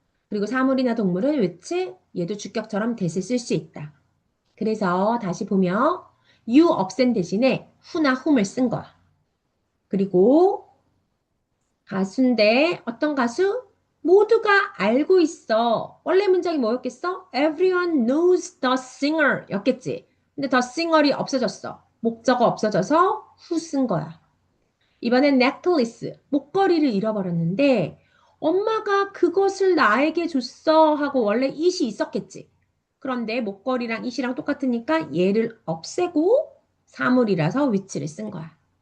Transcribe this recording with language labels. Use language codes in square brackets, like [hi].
[ko] 그리고 사물이나 동물은 which 얘도 주격처럼 대신 쓸 수 있다. 그래서 다시 보면 you 없앤 대신에 후나 훔을 쓴 거야. 그리고 가수인데 어떤 가수? 모두가 알고 있어. 원래 문장이 뭐였겠어? [en] Everyone knows the singer 였겠지. [ko] 근데 the singer 이 없어졌어. 목적어 없어져서 who 쓴 거야. 이번엔 necklace, 목걸이를 잃어버렸는데 엄마가 그것을 나에게 줬어 하고 원래 it이 있었겠지. 그런데 목걸이랑 it이랑 똑같으니까 얘를 없애고 사물이라서 which를 쓴 거야.